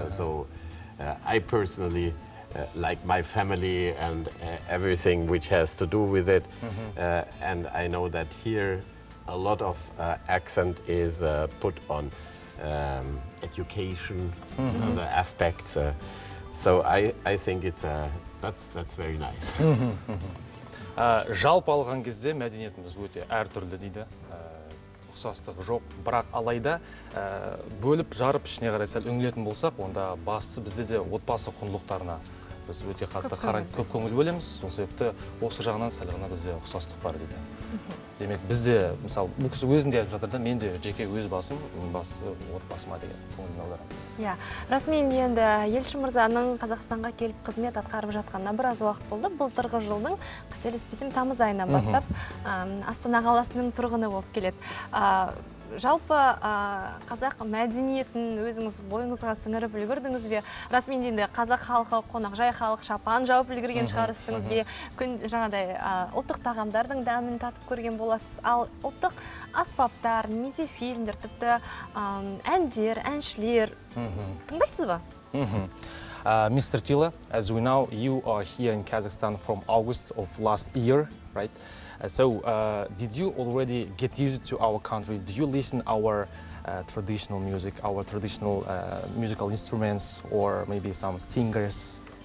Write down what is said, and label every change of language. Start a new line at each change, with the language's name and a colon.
English: So I personally like my family and everything which has to do with it. And I know that here a lot of accent is put on education and other aspects. So I think that's very nice.
Kazakh: Жалпы алған кезде мәдениетіміз өте әртүрлі дейді. Ұқсастығы жоқ, бірақ алайда бөліп жарып ішіне қарай сәл үңілетін болсақ, онда бастысы бізде де отбасы құндылықтарына біз өте қатты көп көңіл бөлеміз. Сол себепті осы жағынан сәл ғана бізде ұқсастық бар дейді. Демек бізде, мысалы, бұл кісі өзінде айтып жатыр да, мен де жеке өз басым, бастысы отбасыма деген көңілін аударамын. Иә, расымен енді елші мырзаның Қазақстанға келіп қызмет атқарып жатқанына біраз уақыт болды. Былтырғы жылдың, қателеспесем, тамыз айынан бастап Астана қаласының тұрғыны болып келеді. Жалпы қазақ мәдениетін өзіңіз бойыңызға сіңіріп үлгірдіңіз бе? Расымен енді қазақ халқы, қонақжай халық шапан жауып үлгерген шығарыстыңыз бе? Жаңадай ұлттық тағамдардың дәмін татып көрген боласыз. Ал ұлттық аспаптар, немесе фильмдер, тіпті әндер, әншілер тыңдайсыз ба?
English: Mr. Tila, as we know, you are here in Kazakhstan from August of last year, right? So, did you already get used to our country? Do you listen our traditional music, our traditional musical instruments, or maybe some singers?